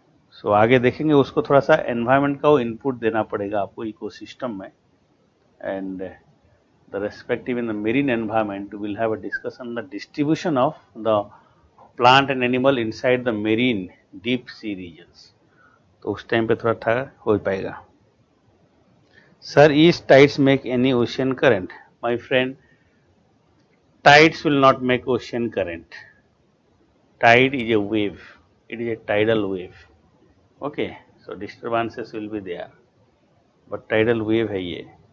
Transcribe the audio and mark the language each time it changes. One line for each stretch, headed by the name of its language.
English: So
Hindi: आगे देखेंगे उसको थोड़ा सा environment का input देना पड़ेगा आपको ecosystem में,
English: and the respective in the marine environment we will have a discussion on the distribution of the plant and animal inside the marine deep sea regions.
Hindi: तो उस टाइम पे थोड़ा था हो पाएगा.
English: Sir, is tides make any ocean current? My friend, tides will not make ocean current. Tide is a wave. It is a tidal wave. Okay, so disturbances will be there, but tidal wave
Hindi: है ये.